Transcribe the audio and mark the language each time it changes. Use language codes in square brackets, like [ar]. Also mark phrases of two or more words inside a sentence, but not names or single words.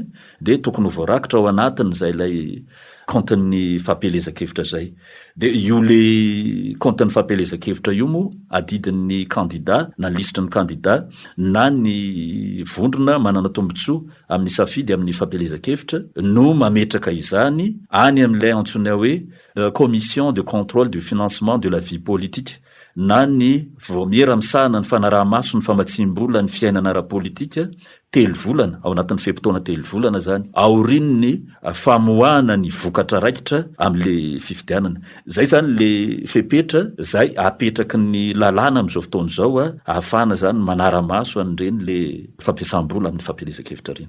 [mg] de tokony voarakitra ao anatiny zay lay compten'ny fampelezan-kevitra zay de io le compten'ny fampelezan-kevitra io moa adidin'ny candidat na lisitry ny candidat na ny vondrona manana tombotsoa amin'ny safidy amin'ny fampelezan-kevitra no mametraka izany any amin'ilay antsoina hoe [fr] commission de contrôle du financement de la vie politique [mg] na ny vomiera misahana ny fanaraha-maso ny famatsim-bola ny fiainana ara-politika telo volana ao anatin'ny fepotona telo volana zany aoriny ny famoahana ny vokatra raikitra amin'le fifidianana zay zany le fepetra zay apetraky ny lalàna amin'izao fotoana zao ahafahana zany manara-maso an'ireny le fampiasam-bola amin'ny fampelezan-kevitra reny.